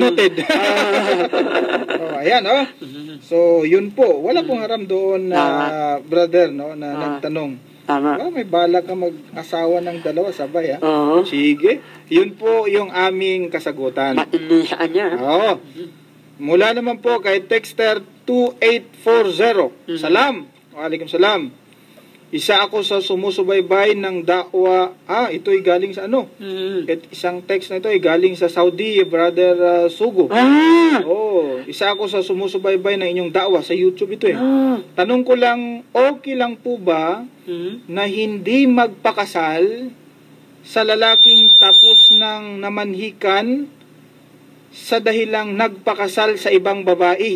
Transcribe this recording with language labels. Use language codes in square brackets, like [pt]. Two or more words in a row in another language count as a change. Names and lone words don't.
[tl] Noted. Ayan, So, yun po. Wala pong haram doon na brother, na nagtanong. Tama. May balak ka mag-asawa ng dalawa sabay, ha? Oo. Sige. Yun po yung aming kasagutan. Matindi sa kanya. Oo. Mula naman po kay Texter 2840. [ar] Salam. Waalaikum salam. [tl] Isa ako sa sumusubaybay ng dakwa. Ito'y galing sa ano? At isang text na ito ay galing sa Saudi, Brother Sugo. Isa ako sa sumusubaybay ng inyong dakwa sa YouTube ito eh. Tanong ko lang, okay lang po ba na hindi magpakasal sa lalaking tapos ng namanhikan sa dahilang nagpakasal sa ibang babae?